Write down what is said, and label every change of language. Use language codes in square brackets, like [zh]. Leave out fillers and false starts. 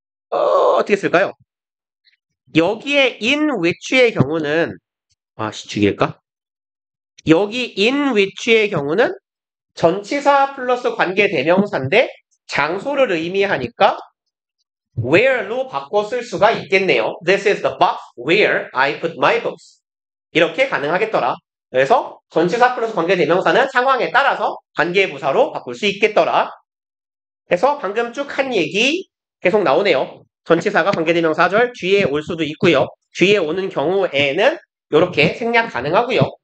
[ko] 어떻게 쓸까요? 여기에 in which의 경우는 죽일까? 여기 in which의 경우는 전치사 플러스 관계대명사인데 장소를 의미하니까 where로 바꿔 쓸 수가 있겠네요. [en] This is the box where I put my books. [ko] 이렇게 가능하겠더라. 그래서 전치사 플러스 관계대명사는 상황에 따라서 관계부사로 바꿀 수 있겠더라. 그래서 방금 쭉 한 얘기 계속 나오네요. 전치사가 관계대명사절 뒤에 올 수도 있고요. 뒤에 오는 경우에는 이렇게 생략 가능하고요.